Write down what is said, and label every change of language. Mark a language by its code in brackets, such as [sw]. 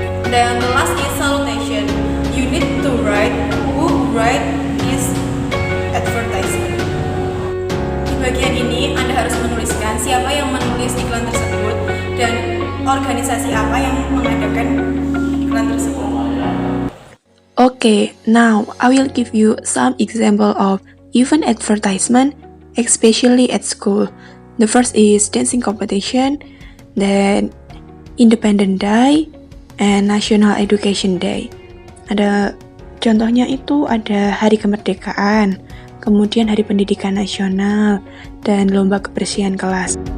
[en] Dan the last is salutation. You need to write who write this advertisement. [id] Di bagian ini Anda harus menuliskan siapa yang menulis iklan tersebut dan organisasi apa yang mengadakan iklan tersebut. [en] Okay, now I will give you some example of event advertisement, especially at school. The first is dancing competition, then Independent Day, and National Education Day. [id] Ada contohnya itu ada Hari Kemerdekaan, kemudian Hari Pendidikan Nasional, dan Lomba Kebersihan Kelas.